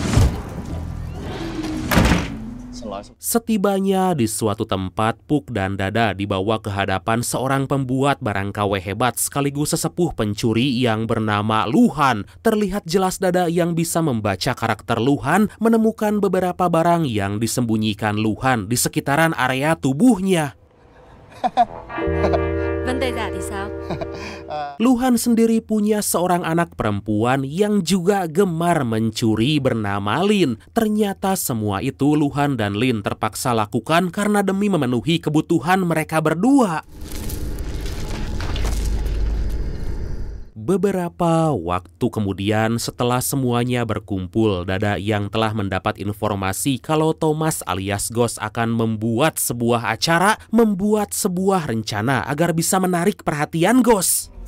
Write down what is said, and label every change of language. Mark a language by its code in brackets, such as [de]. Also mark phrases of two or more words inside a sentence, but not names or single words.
[id] Setibanya di suatu tempat, Puk dan Dada dibawa ke hadapan seorang pembuat barang KW hebat sekaligus sesepuh pencuri yang bernama Luhan. Terlihat jelas Dada yang bisa membaca karakter Luhan menemukan beberapa barang yang disembunyikan Luhan di sekitaran area tubuhnya. [vi] Vấn đề giả thì sao? [id] Luhan sendiri punya seorang anak perempuan yang juga gemar mencuri bernama Lin. Ternyata semua itu Luhan dan Lin terpaksa lakukan karena demi memenuhi kebutuhan mereka berdua. Beberapa waktu kemudian setelah semuanya berkumpul, Dada yang telah mendapat informasi kalau Thomas alias Ghost akan membuat sebuah acara, membuat sebuah rencana agar bisa menarik perhatian Ghost.